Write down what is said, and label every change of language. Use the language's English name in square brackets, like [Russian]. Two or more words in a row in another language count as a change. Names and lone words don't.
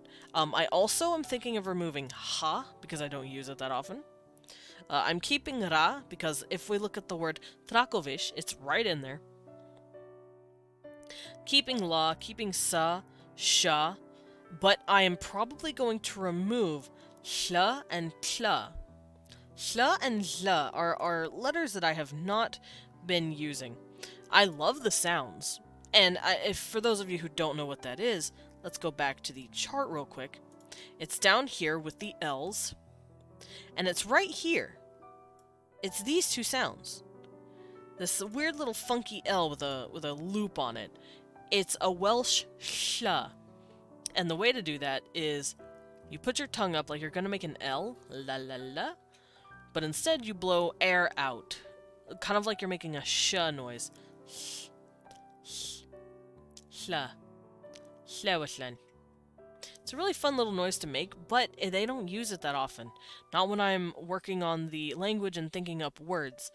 [English] I also am thinking of removing ha, because I don't use it that often. I'm keeping ra, because if we look at the word Trakovish, it's right in there. Keeping la, keeping sa, sha, but I am probably going to remove hla and tla. Hla and zla are letters that I have not been using. I love the sounds. And if for those of you who don't know what that is, let's go back to the chart real quick. It's down here with the L's. And it's right here. It's these two sounds. This weird little funky L with a loop on it. It's a Welsh shla. And the way to do that is you put your tongue up like you're going to make an L, la la la, but instead you blow air out, kind of like you're making a sh noise. Shla. Shla. It's a really fun little noise to make, but they don't use it that often. Not when I'm working on the language and thinking up words.